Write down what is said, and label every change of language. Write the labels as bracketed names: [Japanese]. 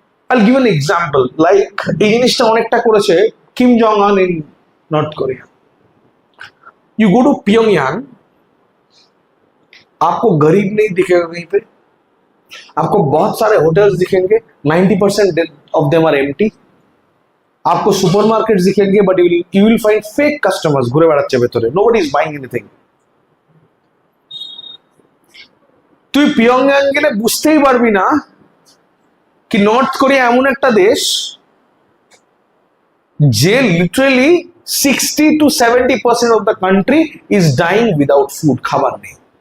[English] I'll give an example, like [Bangla] এই জিনিসটা অনেকটা করেছে [English] Kim Jong Un in North Korea. You go to Pyongyang, [Hindi] आपको गरीब नहीं दिखेगा कहीं पे, आपको बहुत सारे होटल्स दिखेंगे, [English] 90% of them are empty. [Hindi] आपको सुपरमार्केट्स दिखेंगे [English] but you will find fake customers [Bangla] घुरे বেড়াচ্ছে ভেতরে, [English] Nobody is buying anything. [Bangla] তুই পিয়োংয়াং গেলে বুঝতেই পারবি না কি নর্থ কোরিয়া এমন একটা দেশ যে literally [English] 60 to 70% of the country is dying without food, [Bangla] খাবার নেই।